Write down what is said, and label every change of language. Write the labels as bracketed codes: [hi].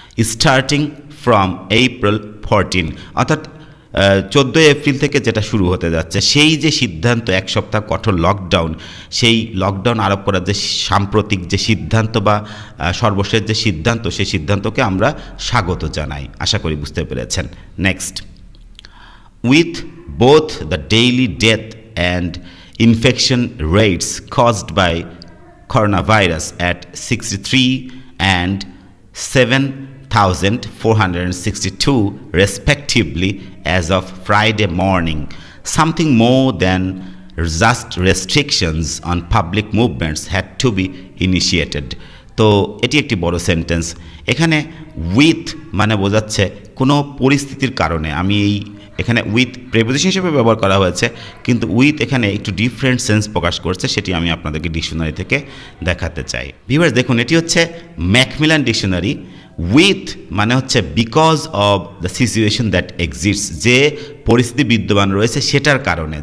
[en] starting from April 14, [bn] অর্থাৎ 14 April থেকে যেটা শুরু হতে যাচ্ছে, সেই যে সিদ্ধান্ত, এক সপ্তাহ কঠোর লকডাউন, সেই লকডাউন আরোপ করার যে সাম্প্রতিক যে সিদ্ধান্ত বা সর্বশেষ যে সিদ্ধান্ত, সেই সিদ্ধান্তকে আমরা স্বাগত জানাই। আশা করি বুঝতে পেরেছেন। [en] Next, with both the daily death and infection rates caused by coronavirus at 63 and 7,462 respectively as of Friday morning, something more than just restrictions on public movements had to be initiated. [bn] তো এটি একটি বড় sentence. এখানে with মানে বোঝাচ্ছে কোনো পরিস্থিতির কারণে, আমি এখানে উইথ প্রেপোজিশন হিসেবে ব্যবহার করা হয়েছে, কিন্তু উইথ এখানে একটু ডিফারেন্ট সেন্স প্রকাশ করছে, সেটি আমি আপনাদেরকে ডিকশনারি থেকে দেখাতে চাই। ভিউয়ার্স দেখুন, এটি হচ্ছে ম্যাকমিলান ডিকশনারি। উইথ মানে হচ্ছে [en] because of the situation that exists, [bn] যে পরিস্থিতি বিদ্যমান রয়েছে সেটার কারণে।